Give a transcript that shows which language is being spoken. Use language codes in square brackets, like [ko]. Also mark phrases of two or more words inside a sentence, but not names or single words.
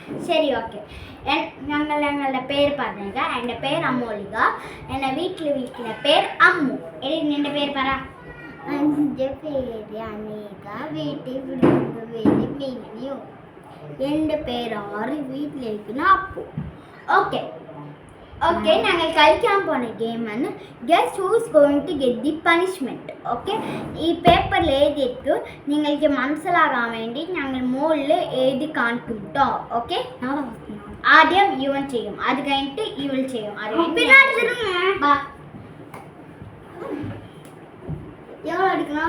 [ta] சரி ஓகே. [ml] ഞങ്ങളുടെ പേര് പറഞ്ഞേക്ക. എൻ്റെ പേര് അമോലിക. എൻ്റെ വീട്ടിൽ പേര് അമ്മു. നിന്റെ പേര് പറ. എൻ്റെ പേര് അനേക. വീട്ടിൽ വിളിക്കുന്ന പേര് മിന്നു. എൻ്റെ പേര് ആറ്. വീട്ടിലിരിക്കുന്ന അപ്പു. [en] okay okay. [ml] ഞങ്ങൾ കളിക്കാൻ പോണ ഗെയിമാണ് [en] guess who is going to get the punishment. [ml] ഓക്കെ, ഈ പേപ്പറിൽ എഴുതിയിട്ട് നിങ്ങൾക്ക് മനസ്സിലാകാൻ വേണ്ടി ഞങ്ങൾ മുകളിൽ എഴുതി കാണിക്കും കേട്ടോ. ഓക്കെ, ആദ്യം ഇവൻ ചെയ്യും, അത് കഴിഞ്ഞിട്ട് ഇവൾ ചെയ്യും. എവളെടുക്കണം?